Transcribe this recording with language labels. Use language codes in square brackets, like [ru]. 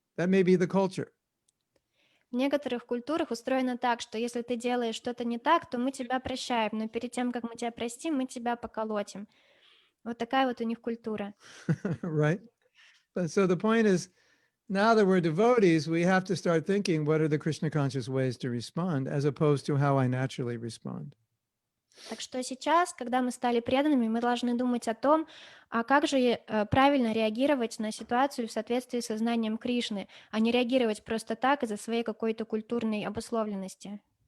[en] That may be the culture. [ru] В некоторых культурах устроено так, что если ты делаешь что-то не так, то мы тебя прощаем, но перед тем, как мы тебя простим, мы тебя поколотим. Вот такая вот у них культура. [en] Right? But so the point is, now that we're devotees, we have to start thinking, what are the Krishna conscious ways to respond, as opposed to how I naturally respond. [ru] Так что сейчас, когда мы стали преданными, мы должны думать о том, а как же правильно реагировать на ситуацию в соответствии с сознанием Кришны, а не реагировать просто так из-за своей какой-то культурной обусловленности.